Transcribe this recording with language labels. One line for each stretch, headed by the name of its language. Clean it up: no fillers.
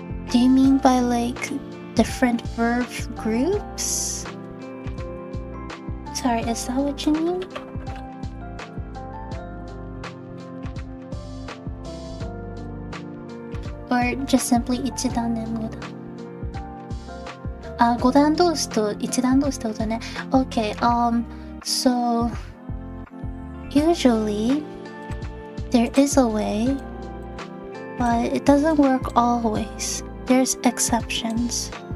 English: Do you mean by like different verb groups? Sorry, is that what you mean? Or just simply 一段and 五段。
Japanese: あ、五段同士と一段同士ってことね。
English: Okay, so usually there is a way, but it doesn't work always. There's exceptions.